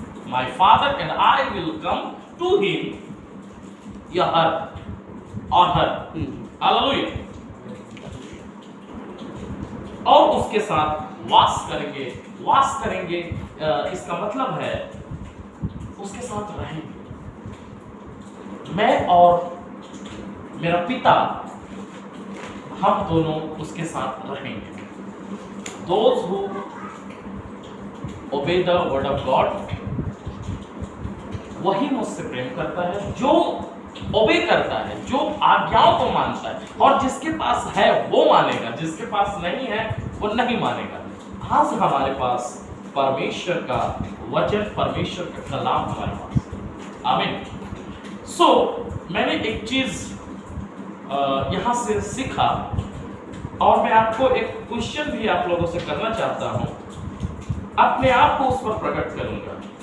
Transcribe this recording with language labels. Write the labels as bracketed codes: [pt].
[en] My father and I will come to him. [hi] यह हर और हर, hallelujah, और उसके साथ वास करेंगे। वास करेंगे इसका मतलब है उसके साथ रहेंगे। मैं और मेरा पिता, हम दोनों उसके साथ रहेंगे। [en] Those who obey the word of God, [hi] वही मुझसे प्रेम करता है। जो ओबे करता है, जो आज्ञाओं को मानता है, और जिसके पास है वो मानेगा, जिसके पास नहीं है वो नहीं मानेगा। आज हमारे पास परमेश्वर का वचन, परमेश्वर का कलाम हमारे पास। आमीन। सो मैंने एक चीज यहाँ से सीखा, और मैं आपको एक क्वेश्चन भी आप लोगों से करना चाहता हूं, अपने आप को उस पर प्रकट करूंगा।